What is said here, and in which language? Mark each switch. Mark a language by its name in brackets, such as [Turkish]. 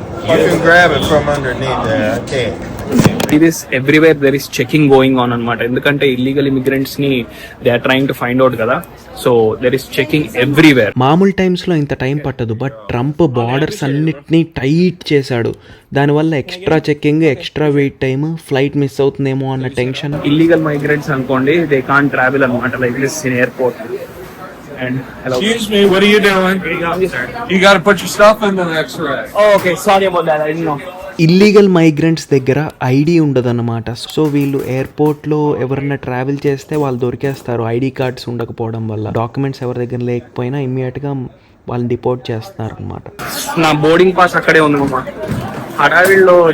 [English] You can grab it from underneath there. I can't. It is everywhere there is checking going on [Telugu] అనమాట. ఎందుకంటే [English] Illegal immigrants ని they are trying to find out కదా. So there is checking everywhere. [Telugu] మామూలు టైమ్స్లో ఇంత time పట్టదు, but Trump borders అన్నిటినీ tight చేశాడు. దానివల్ల extra checking, extra wait time, flight miss అవుతుందేమో అన్న టెన్షన్. [English] illegal migrants [Telugu] అనుకోండి, [English] They can't travel అనమాట like this in airport. And hello. Excuse me, what are you doing? You got to put your stuff in the X-ray. Oh, okay, sorry about that, I didn't know. [Telugu] Illegal migrants దగ్గర ID ఉండదన్నమాట. So వీళ్ళు ఎయిర్పోర్ట్లో ఎవరైనా travel చేస్తే వాళ్ళు దొరికేస్తారు ID cards ఉండకపోవడం వల్ల. Documents ఎవరి దగ్గర లేకపోయినా ఇమ్మీడియట్గా వాళ్ళని డిపోర్ట్ చేస్తున్నారు అనమాట. నా బోర్డింగ్ పాస్ అక్కడే ఉంది మామ. హడావిడిలో